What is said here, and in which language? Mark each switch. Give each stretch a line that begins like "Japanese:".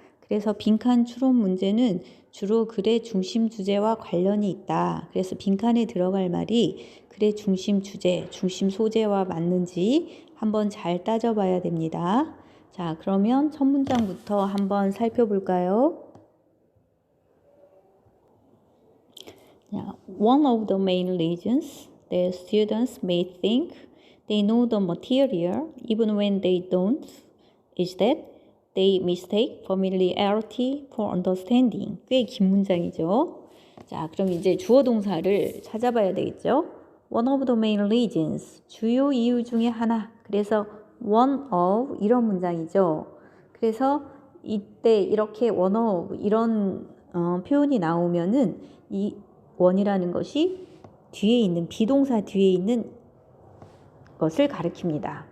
Korean: 그래서 빈칸 추론 문제는 주로 글의 중심 주제와 관련이 있다. 그래서 빈칸에 들어갈 말이 글의 중심 주제, 중심 소재와 맞는지 한번 잘 따져봐야 됩니다. 자, 그러면 첫 문장부터 한번 살펴볼까요?
English: One of the main reasons that students may think they know the material even when they don't is that they mistake familiarity for understanding.
Korean: 꽤 긴 문장이죠. 자, 그럼 이제 주어 동사를 찾아봐야 되겠죠. One of the main reasons, 주요 이유 중에 하나. 그래서 one of 이런 문장이죠. 그래서 이때 이렇게 one of 이런 표현이 나오면은 이 one이라는 것이 뒤에 있는 비동사 뒤에 있는 것을 가리킵니다.